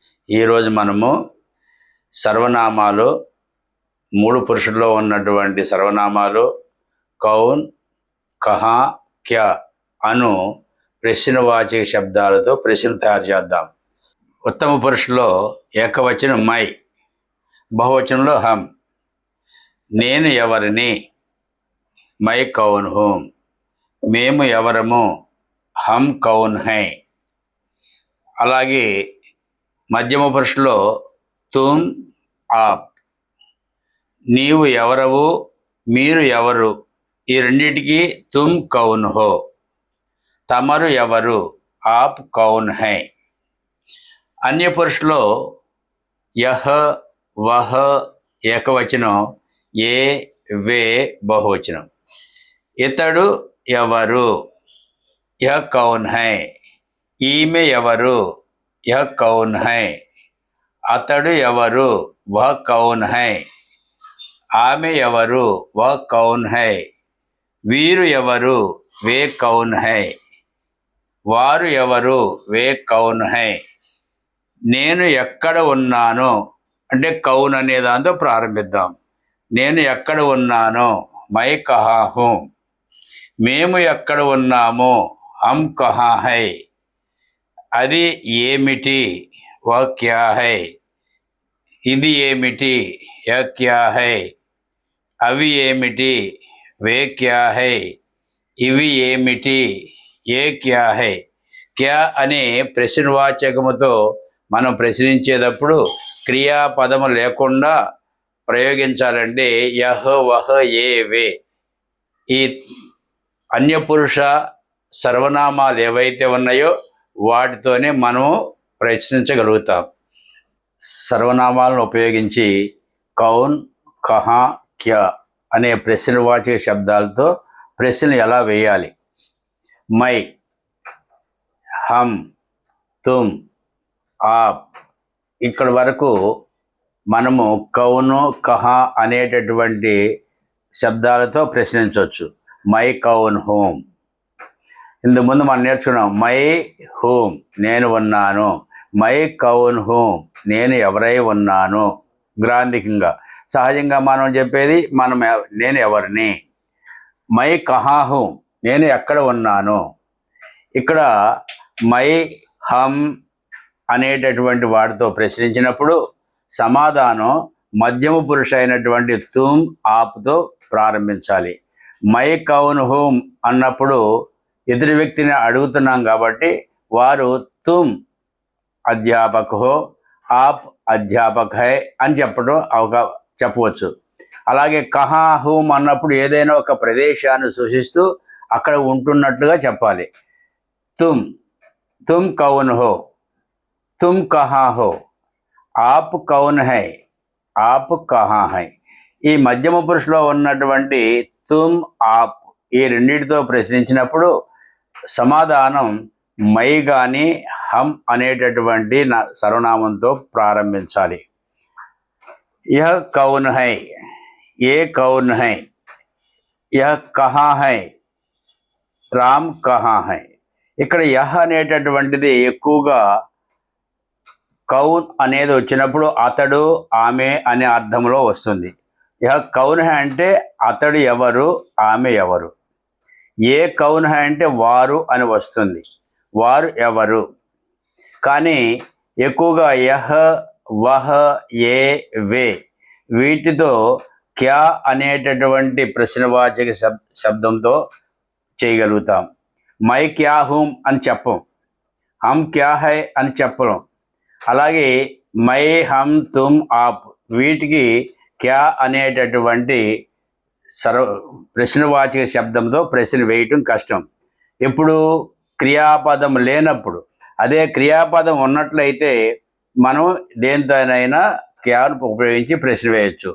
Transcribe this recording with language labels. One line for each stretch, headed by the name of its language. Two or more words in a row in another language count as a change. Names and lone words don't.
Telugu: ఈరోజు మనము సర్వనామాలు మూడు పురుషుల్లో ఉన్నటువంటి సర్వనామాలు
Hindi: कौन, कहाँ, क्या
Telugu: అను ప్రశ్నవాచక శబ్దాలతో ప్రశ్నలు తయారు చేద్దాం. ఉత్తమ పురుషుల్లో ఏకవచనం మై, బహువచనంలో హమ్. నేను ఎవరిని,
Hindi: मैं कौन हूँ.
Telugu: మేము ఎవరము,
Hindi: हम कौन है.
Telugu: అలాగే మధ్యమ పురుషులో
Hindi: तुम, आप.
Telugu: నీవు ఎవరవు, మీరు ఎవరు, ఈ రెండిటికి
Hindi: तुम कौन हो.
Telugu: తమరు ఎవరు,
Hindi: आप कौन है.
Telugu: అన్య పురుషులో
Hindi: यह, वह
Telugu: ఏకవచనం,
Hindi: ये, वे
Telugu: బహువచనం. ఇతడు ఎవరు,
Hindi: यह कौन है.
Telugu: ఈమె ఎవరు,
Hindi: यह कौन है.
Telugu: అతడు ఎవరు,
Hindi: वह कौन है.
Telugu: ఆమె ఎవరు,
Hindi: वह कौन है.
Telugu: వీరు ఎవరు,
Hindi: वे कौन है.
Telugu: వారు ఎవరు,
Hindi: वे कौन है.
Telugu: నేను ఎక్కడ ఉన్నాను అంటే కౌన్ అనే దాంతో ప్రారంభిద్దాం. నేను ఎక్కడ ఉన్నాను,
Hindi: मैं कहाँ हूँ.
Telugu: మేము ఎక్కడ ఉన్నాము,
Hindi: हम कहाँ है.
Telugu: అది ఏమిటి,
Hindi: वह क्या है.
Telugu: ఇది ఏమిటి,
Hindi: यह क्या है.
Telugu: అవి ఏమిటి,
Hindi: वे क्या है.
Telugu: ఇవి ఏమిటి,
Hindi: ये क्या है.
Telugu: క్యా అనే ప్రశ్నవాచకముతో మనం ప్రశ్నించేటప్పుడు క్రియాపదము లేకుండా ప్రయోగించాలంటే
Hindi: यह, वह, ये, वे.
Telugu: ఈ అన్యపురుష సర్వనామాలు ఏవైతే ఉన్నాయో వాటితోనే మనము ప్రశ్నించగలుగుతాం. సర్వనామాలను ఉపయోగించి
Hindi: कौन, कहाँ, क्या
Telugu: అనే ప్రశ్నవాచక శబ్దాలతో ప్రశ్నలు ఎలా వేయాలి.
Hindi: मैं, हम, तुम, आप.
Telugu: ఇక్కడి వరకు మనము
Hindi: कौन, कहाँ
Telugu: అనేటటువంటి శబ్దాలతో ప్రశ్నించవచ్చు.
Hindi: मैं कौन हूँ.
Telugu: ఇంతకుముందు మనం నేర్చుకున్నాం
Hindi: मैं हूँ,
Telugu: నేను ఉన్నాను.
Hindi: मैं कौन हूँ,
Telugu: నేను ఎవరై ఉన్నాను. గ్రాంధికంగా సహజంగా మనం చెప్పేది నేను ఎవరిని.
Hindi: मैं कहाँ हूँ,
Telugu: నేను ఎక్కడ ఉన్నాను. ఇక్కడ
Hindi: मैं, हम
Telugu: అనేటటువంటి వాటితో ప్రశ్నించినప్పుడు సమాధానం మధ్యమ పురుష అయినటువంటి తుమ్, ఆప్తో ప్రారంభించాలి.
Hindi: मैं कौन हूँ
Telugu: అన్నప్పుడు ఎదుటి వ్యక్తిని అడుగుతున్నాం కాబట్టి వారు
Hindi: तुम अध्यापक हो, आप अध्यापक है
Telugu: అని చెప్పవచ్చు. అలాగే
Hindi: कहाँ हूँ
Telugu: అన్నప్పుడు ఏదైనా ఒక ప్రదేశాన్ని సూచిస్తూ అక్కడ ఉంటున్నట్టుగా చెప్పాలి.
Hindi: तुम कौन हो, तुम कहाँ हो. आप कौन है, आप कहाँ है.
Telugu: ఈ మధ్యమ పురుషులో ఉన్నటువంటి
Hindi: तुम, आप
Telugu: ఈ రెండింటితో ప్రశ్నించినప్పుడు సమాధానం మై గాని, హమ్ అనేటటువంటి సర్వనామంతో ప్రారంభించాలి.
Hindi: यह कौन है, ये कौन है. यह कहाँ है, राम कहाँ है.
Telugu: ఇక్కడ యహ అనేటటువంటిది ఎక్కువగా కౌన్ అనేది వచ్చినప్పుడు అతడు, ఆమె అనే అర్థంలో వస్తుంది.
Hindi: यह कौन है
Telugu: అంటే అతడు ఎవరు, ఆమె ఎవరు.
Hindi: ये कौन है
Telugu: అంటే వారు అని వస్తుంది, వారు ఎవరు. కానీ ఎక్కువగా
Hindi: यह, वह, ये, वे
Telugu: వీటితో క్యా అనేటటువంటి ప్రశ్నవాచక శబ్దంతో చేయగలుగుతాం.
Hindi: मैं क्या हूँ
Telugu: అని చెప్పం,
Hindi: हम क्या है
Telugu: అని చెప్పలేం. అలాగే
Hindi: मैं, हम, तुम, आप
Telugu: వీటికి క్యా అనేటటువంటి ప్రశ్నవాచక శబ్దంతో ప్రశ్న వేయటం కష్టం. ఎప్పుడు క్రియాపదం లేనప్పుడు. అదే క్రియాపదం ఉన్నట్లయితే మనం దేనితోనైనా క్యాను ఉపయోగించి ప్రశ్న వేయచ్చు.